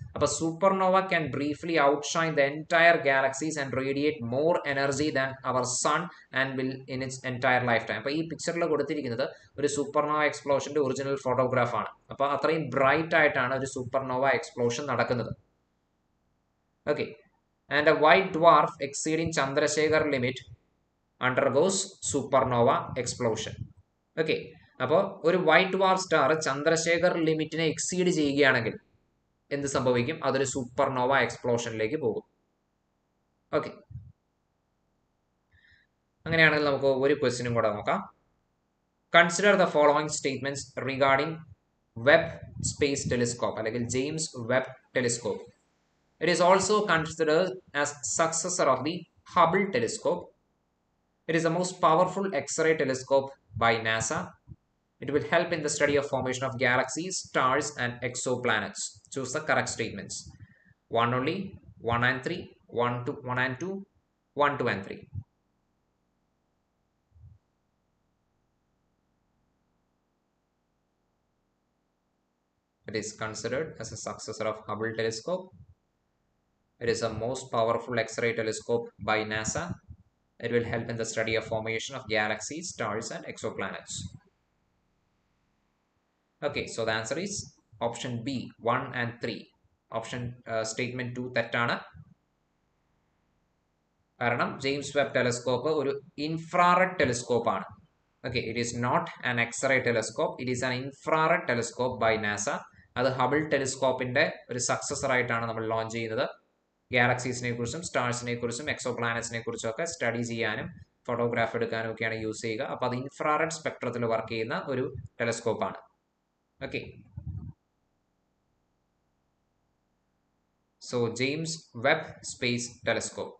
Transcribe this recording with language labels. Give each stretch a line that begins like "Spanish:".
English: അപ്പോൾ supernova can briefly outshine the entire galaxies and radiate more energy than our sun and will in its entire lifetime.
Malayalam: അപ്പോൾ ഈ പിക്ചറിൽ കൊടുത്തിരിക്കുന്നത് ഒരു supernova എക്സ്പ്ലോഷന്റെ original ഫോട്ടോഗ്രാഫാണ്. അപ്പോൾ അത്രയും ബ്രൈറ്റ് ആയിട്ടാണ് ഒരു സൂപ്പർനോവ എക്സ്പ്ലോഷൻ നടക്കുന്നത്.
English: Okay, and a white dwarf exceeding Chandrasekhar limit undergoes supernova explosion.
Malayalam: Okay, അപ്പോൾ ഒരു white dwarf star Chandrasekhar ലിമിറ്റിനെ exceed ചെയ്യുകയാണെങ്കിൽ എന്ത് സംഭവിക്കും? അതൊരു സൂപ്പർനോവ എക്സ്പ്ലോഷനിലേക്ക് പോകും. ഓക്കെ, അങ്ങനെയാണെങ്കിൽ നമുക്ക് ഒരു ക്വസ്റ്റ്യനും കൂടെ നോക്കാം.
English: Consider the following statements regarding Webb space telescope അല്ലെങ്കിൽ James Webb telescope. It is also considered as successor of the Hubble telescope. It is the most powerful X-ray telescope by NASA. It will help in the study of formation of galaxies, stars and exoplanets. Choose the correct statements. 1 only, 1 and 3, 1 and 2, 1, 2 and 3. It is considered as a successor of Hubble telescope. It is the most powerful X-ray telescope by NASA. It will help in the study of formation of galaxies, stars and exoplanets. Okay, so the answer is option B, 1 and 3. Option statement 2
Malayalam: തെറ്റാണ്. കാരണം James Webb telescope ഒരു infrared telescope ആണ്.
English: Okay, it is not an X-ray telescope. It is an infrared telescope by NASA.
Malayalam: അത് Hubble ടെലിസ്കോപ്പിന്റെ ഒരു successor ആയിട്ടാണ് നമ്മൾ launch ചെയ്യുന്നത്. ഗാലക്സീസിനെ കുറിച്ചും സ്റ്റാർസിനെ കുറിച്ചും എക്സോപ്ലാനറ്റ്സിനെ കുറിച്ചും ഒക്കെ സ്റ്റഡി ചെയ്യാനും ഫോട്ടോഗ്രാഫ് എടുക്കാനും ഒക്കെയാണ് യൂസ് ചെയ്യുക. അപ്പോൾ അത് ഇൻഫ്രാറെഡ് സ്പെക്ട്രത്തിൽ വർക്ക് ചെയ്യുന്ന ഒരു ടെലിസ്കോപ്പാണ്.
English: Okay, so James Webb space telescope.